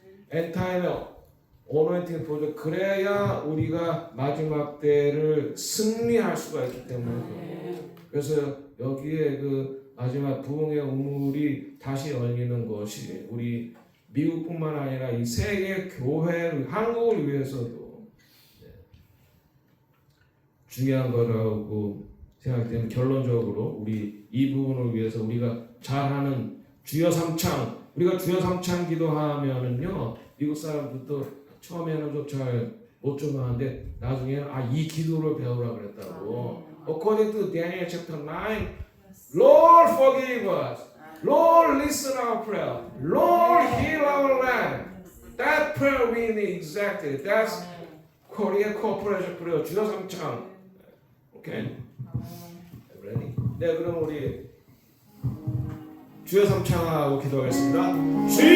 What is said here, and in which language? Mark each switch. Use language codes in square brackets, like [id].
[en] End time anointing 보죠. [ko] 그래야 우리가 마지막 때를 승리할 수가 있기 때문에. 그래서 여기에 그 마지막 부흥의 우물이 다시 열리는 것이 우리 미국뿐만 아니라 이 세계 교회를 한국을 위해서도 중요한 거라고 생각되는 결론적으로 우리 이 부분을 위해서 우리가 잘하는 주여 삼창 우리가 주여 삼창 기도하면은요 미국 사람들도 처음에는 좀 잘 못 좀 하는데 나중에는 이 기도를 배우라 그랬다고 [en] according to Daniel chapter 9, Lord forgive us. Lord listen our prayer. Lord heal our land. That prayer we need exactly. That's Korea Corporation prayer. [ko] 주여 삼창. 오케이. [en] Ready? [ko] 네, 그럼 우리 주여 삼창하고 기도하겠습니다.